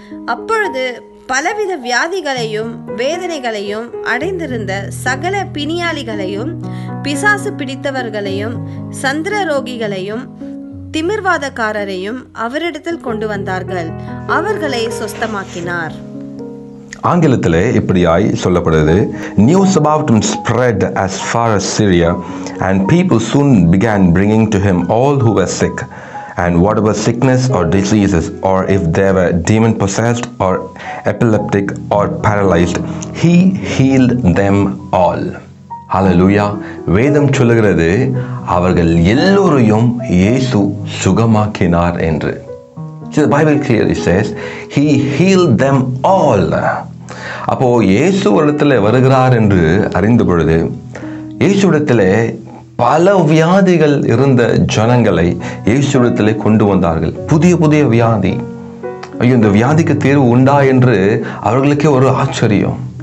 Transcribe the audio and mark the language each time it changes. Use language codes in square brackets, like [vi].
[ta] அப்பொழுது பலவித வியாதிகளையும் வேதனைகளையும் அடைந்திருந்த சகல பிணியாளிகளையும் பிசாசு பிடித்தவர்களையும் சந்திர ரோகிகளையும் திமிர்வாதக்காரரையும் அவரிடத்தில் கொண்டு வந்தார்கள். அவர்களை சொஸ்தமாக்கினார். ஆங்கிலத்திலே இப்படியாய் சொல்லப்படுது. [en] News about him spread as far as Syria, and people soon began bringing to him all who were sick, and whatever sickness or diseases, or if they were demon possessed or epileptic or paralyzed, he healed them all. Hallelujah. [ta] வேதம் சொல்லுகிறது, அவர்கள் எல்லோரையும் இயேசு சுகமாக்கினார் என்று. [en] The Bible clearly says he healed them all. [ta] அப்போ இயேசு இடத்துல வருகிறார் என்று அறிந்த பொழுது இயேசுவிடத்திலே பல வியாதிகள் இருந்த ஜனங்களை இயேசுவிடத்திலே கொண்டு வந்தார்கள். புதிய வியாதி. ஐயோ, இந்த வியாதிக்கு தீர்வு உண்டா என்று அவர்களுக்கே ஒரு ஆச்சரியம்.